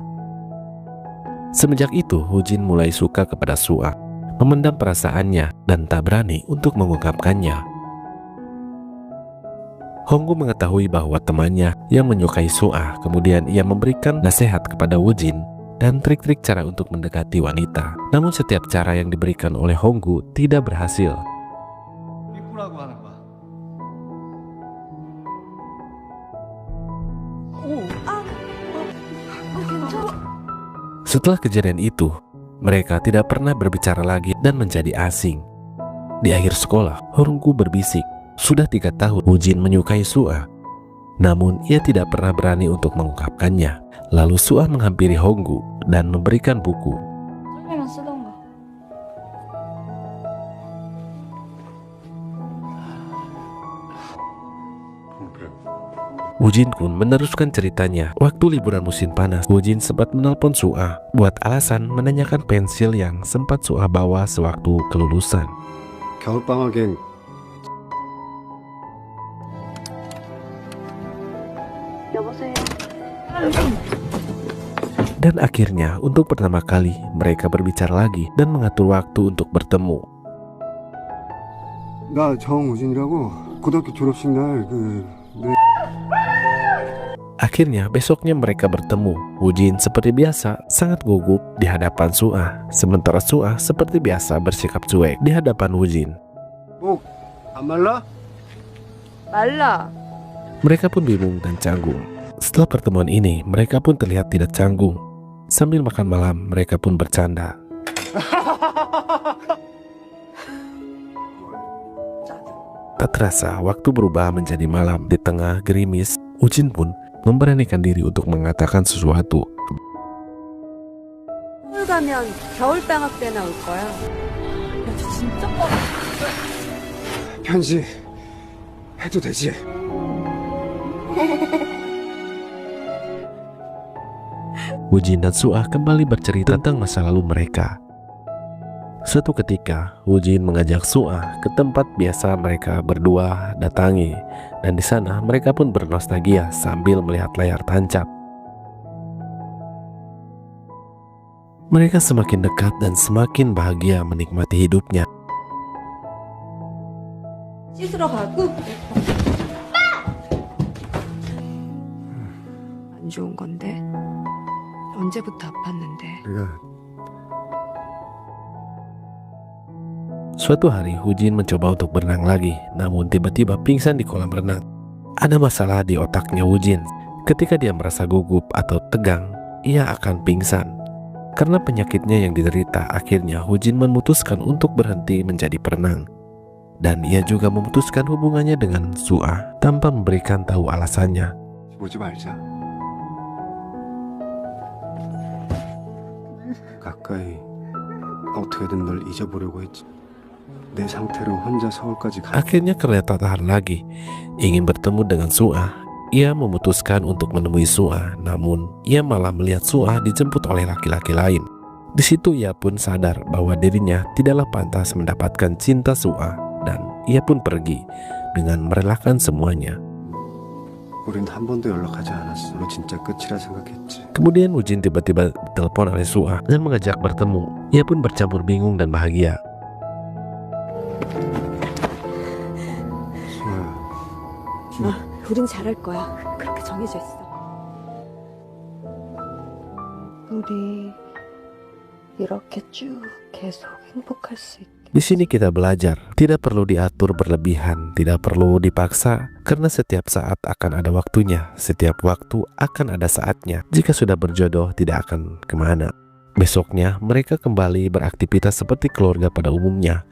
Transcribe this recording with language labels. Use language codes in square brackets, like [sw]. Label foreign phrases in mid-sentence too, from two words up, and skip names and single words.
[id] Semenjak itu, Wujin mulai suka kepada Suah, memendam perasaannya dan tak berani untuk mengungkapkannya. Honggu mengetahui bahwa temannya yang menyukai Suah, kemudian ia memberikan nasihat kepada Wujin dan trik-trik cara untuk mendekati wanita. Namun setiap cara yang diberikan oleh Honggu tidak berhasil. [ko] 이쁘라고 하는 거야. 괜찮아. [id] Setelah kejadian itu, mereka tidak pernah berbicara lagi dan menjadi asing. Di akhir sekolah, Honggu berbisik, sudah 3 tahun Wujin menyukai Suah. Namun ia tidak pernah berani untuk mengungkapkannya. Lalu Suah menghampiri Honggu dan memberikan buku. [ko] 설명만 쓰던가. [id] Wujin pun meneruskan ceritanya. Waktu liburan musim panas, Wujin sempat menelpon Suah buat alasan menanyakan pensil yang sempat Suah bawa sewaktu kelulusan. [ko] 겨울방학엔 여보세요. [id] Dan akhirnya untuk pertama kali mereka berbicara lagi dan mengatur waktu untuk bertemu. [ko] 나 정우진이라고 고등학교 졸업식 날내 [id] Akhirnya besoknya mereka bertemu. Wujin seperti biasa sangat gugup di hadapan Suah, sementara Suah seperti biasa bersikap cuek di hadapan Wujin. [ko] 안 말라? 말라. [id] Mereka pun bingung dan canggung. Setelah pertemuan ini, mereka pun terlihat tidak canggung. Sambil makan malam, mereka pun bercanda. Tak terasa, waktu berubah menjadi malam. Di tengah gerimis, Wujin pun memberanikan diri untuk mengatakan sesuatu. [ko] 서울 가면 겨울 방학 때나 올 거야. 야, 저 진짜 편지 해도 되지? [id] Wujin dan Suah kembali bercerita tentang masa lalu mereka. Suatu ketika, Wujin mengajak Suah ke tempat biasa mereka berdua datangi, dan di sana mereka pun bernostalgia sambil melihat layar tancap. Mereka semakin dekat dan semakin bahagia menikmati hidupnya. [ko] 씻으러 가고. 안 좋은 건데. 언제부터 아팠는데. 내가 [id] Suatu hari Hujin mencoba untuk berenang lagi, namun tiba-tiba pingsan di kolam renang. Ada masalah di otaknya Hujin. Ketika dia merasa gugup atau tegang, ia akan pingsan. Karena penyakitnya yang diderita, akhirnya Hujin memutuskan untuk berhenti menjadi perenang. Dan ia juga memutuskan hubungannya dengan Suah tanpa memberikan tahu alasannya. [ko] 보지 말자. 가까이 어떻게든 널 잊어보려고 했지. 내 상태로 혼자 서울까지 가. [id] Akhirnya karena tak tahan lagi ingin bertemu dengan Suah, ia memutuskan untuk menemui Suah. Namun ia malah melihat Suah dijemput oleh laki-laki lain. Di situ ia pun sadar bahwa dirinya tidaklah pantas mendapatkan cinta Suah, dan ia pun pergi dengan merelakan semuanya. [ko] 우린 한 번도 연락하지 않았어. 너 진짜 끝이라 생각했지. [id] Kemudian Hujin tiba-tiba ditelepon oleh Suah dan mengajak bertemu. Ia pun bercampur bingung dan bahagia. [ko] 수아야. 우린 잘할 거야. 그렇게 정해져 있어. 우리 이렇게 쭉 계속 행복할 수 있게. [id] Di sini kita belajar, tidak perlu diatur berlebihan, tidak perlu dipaksa, karena setiap saat akan ada waktunya, setiap waktu akan ada saatnya. Jika sudah berjodoh, tidak akan kemana. Besoknya, mereka kembali beraktivitas seperti keluarga pada umumnya.